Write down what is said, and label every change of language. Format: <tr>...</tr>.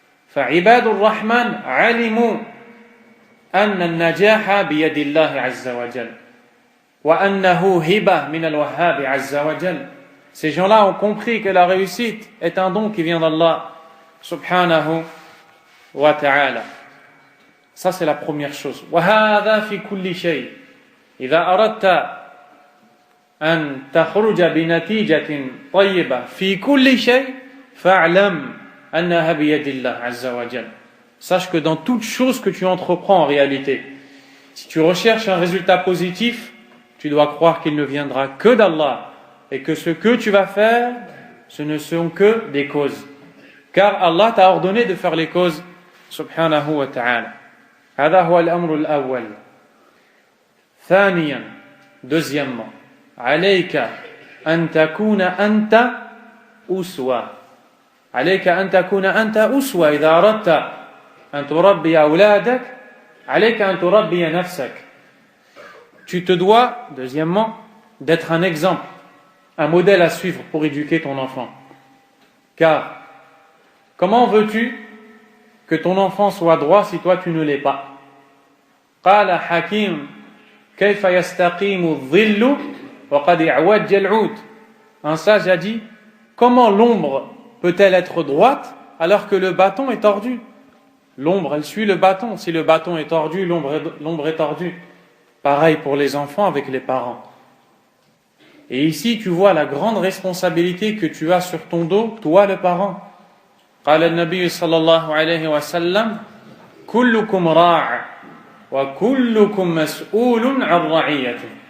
<ar>فعباد الرحمن علموا أن النجاح بيد الله عز وجل وأنه هبة من الوهاب عز وجل.</ar> <fr>Ces gens-là ont compris que la réussite est un don qui vient d'Allah subhanahu wa ta'ala. Ça c'est la première chose.</fr> <ar>وهذا في كل شيء. إذا أردت أن تخرج بنتيجة طيبة في كل شيء فاعلم أنها بيد الله عز وجل.</ar> <fr>Sache que dans toute chose que tu entreprends en réalité, si tu recherches un résultat positif, tu dois croire qu'il ne viendra que d'Allah et que ce que tu vas faire, ce ne sont que des causes. Car Allah t'a ordonné de faire les causes, subhanahu wa ta'ala.</fr> <ar>هذا هو الأمر الأول. ثانيا, deuxièmement, عليك أن تكون أنت أسوة. عليك أن تكون أنت أسوة إذا أردت أن تربي أولادك. عليك أن تربي نفسك.</ar> <fr>Tu te dois, deuxièmement, d'être un exemple, un modèle à suivre pour éduquer ton enfant. Car, comment veux-tu que ton enfant soit droit si toi tu ne l'es pas?</fr> <ar>قال حكيم كيف يستقيم الظل وقد اعوج العود.</ar> <fr>Un sage a dit, comment l'ombre peut-elle être droite alors que le bâton est tordu? L'ombre, elle suit le bâton. Si le bâton est tordu, l'ombre est tordue. Pareil pour les enfants avec les parents. Et ici, tu vois la grande responsabilité que tu as sur ton dos, toi le parent.</fr> <ar>قال النبي صلى الله عليه وسلم كلكم راع وكلكم مسؤول عن رعيته.</ar>